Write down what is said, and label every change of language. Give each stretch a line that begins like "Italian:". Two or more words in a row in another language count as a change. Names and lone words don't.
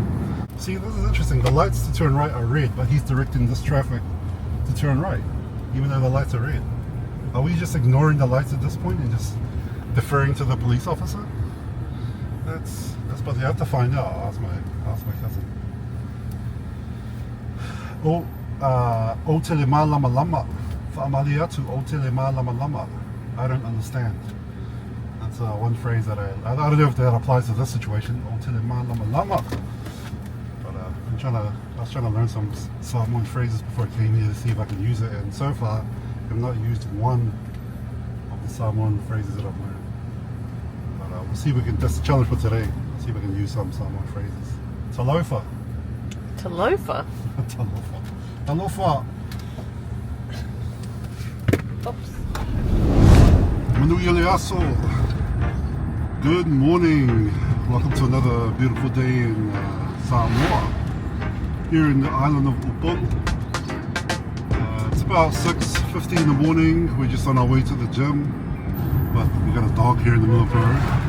English: See, this is interesting. The lights to turn right are red, but he's directing this traffic to turn right, even though the lights are red. Are we just ignoring the lights at this point and just deferring to the police officer? That's what you have to find out. I'll ask my cousin.
Samoan: O tele mā lama lama. Whaamali atu, o tele mā lama lama.
English: I don't understand. That's one phrase that I don't know if that applies to this situation.
Samoan: O tele mā lama lama.
English: But I was trying to learn some Samoan phrases before I came here to see if I can use it, and so far I've not used one of the Samoan phrases that I've learned. We'll see if we can, that's the challenge for today. See if we can use some Samoan phrases. Talofa. Talofa? Talofa. Talofa. Oops.
Samoan: Manuia aso.
English: Good morning. Welcome to another beautiful day in Samoa. Here in the island of Upon. It's about 6:50 in the morning. We're just on our way to the gym. But we got a dog here in the middle of the road.